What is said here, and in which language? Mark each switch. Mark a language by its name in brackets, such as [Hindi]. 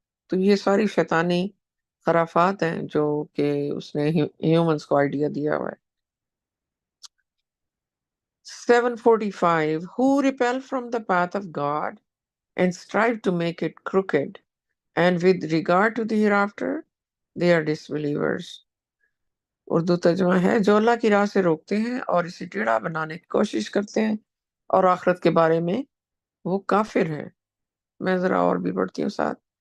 [Urdu] تو یہ ساری شیطانی خرافات ہیں جو کہ اس نے ہیومنس کو آئیڈیا دیا ہوا ہے. [English] 745 who repel from the path of God and strive to make it crooked and with regard to the hereafter they are disbelievers. [Urdu] Urdu ترجمہ ہے جو اللہ کی راہ سے روکتے ہیں اور اسے ٹیڑھا بنانے کی کوشش کرتے ہیں اور آخرت کے بارے میں وہ کافر ہیں. میں ذرا اور بھی پڑھتی ہوں ساتھ.